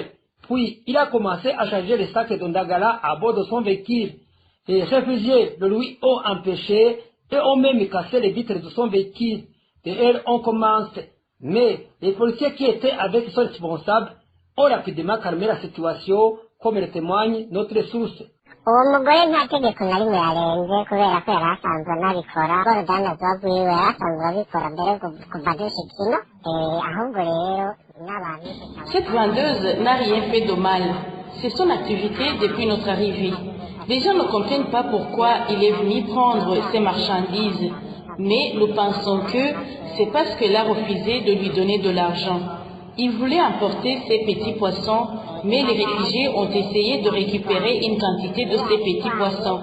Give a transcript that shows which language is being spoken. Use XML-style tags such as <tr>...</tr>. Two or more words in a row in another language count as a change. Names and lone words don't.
<fr>Puis, il a commencé à charger les sacs de Ndagara à bord de son véhicule. Les réfugiés le lui ont empêché et ont même cassé les vitres de son véhicule. Et elles ont commencé. Mais les policiers qui étaient avec ce responsable ont rapidement calmé la situation, comme le témoigne notre source.</fr> <rn>uwo mugore nta tegeko na rimwe yarenze kubera ko yari asanzwe anabikora ubwo urudandazwa rwiwe yari asanzwe abikora mbere kuva dushikino ahubwo rero n'abantu.</rn> <fr>Cette vendeuse n'a rien fait de mal. C'est son activité depuis notre arrivée. Les gens ne comprennent pas pourquoi il est venu prendre ses marchandises, mais nous pensons que c'est parce qu'elle a refusé de lui donner de l'argent. Il voulait emporter ses petits poissons, mais les réfugiés ont essayé de récupérer une quantité de ces petits poissons.</fr>